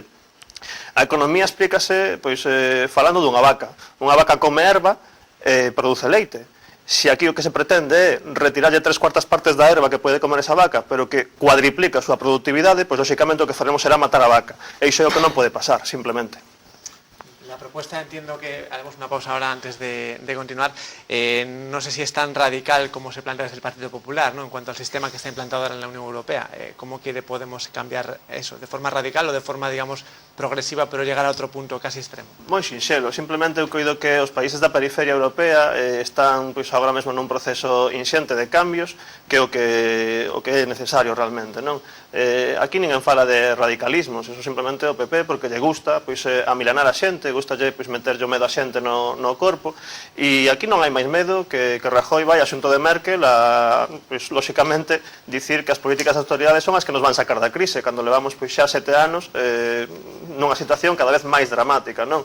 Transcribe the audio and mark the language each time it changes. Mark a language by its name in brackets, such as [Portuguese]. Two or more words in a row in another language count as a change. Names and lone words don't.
[Galician] A economía explícase pois falando dunha vaca. Unha vaca come erva e produce leite. Se aquí o que se pretende é retirarlle 3/4 partes da erva que pode comer esa vaca, pero que cuadriplica a súa productividade, pois lóxicamente o que faremos será matar a vaca. E iso é o que non pode pasar, simplemente. [Spanish] La propuesta, entiendo que haremos una pausa ahora antes de continuar. No sé si es tan radical como se plantea desde el Partido Popular, ¿no? En cuanto al sistema que está implantado ahora en la Unión Europea. ¿Cómo quiere Podemos cambiar eso? ¿De forma radical o de forma, digamos, progresiva, pero llegar a otro punto casi extremo? [Galician] Moi sinxelo, simplemente eu coido que os países da periferia europea están pois agora mesmo nun proceso inxente de cambios, que é o que é necesario realmente, non? Aquí ninguén fala de radicalismos, eso simplemente o PP porque lle gusta pois amilanar a xente, gustalle pois meterlle o medo a xente no corpo, e aquí non hai máis medo que Rajoy vai a xunto de Merkel a, pois lóxicamente, dicir que as políticas de autoridades son as que nos van sacar da crise, cando levamos pois xa 7 anos nunha situación cada vez máis dramática, non?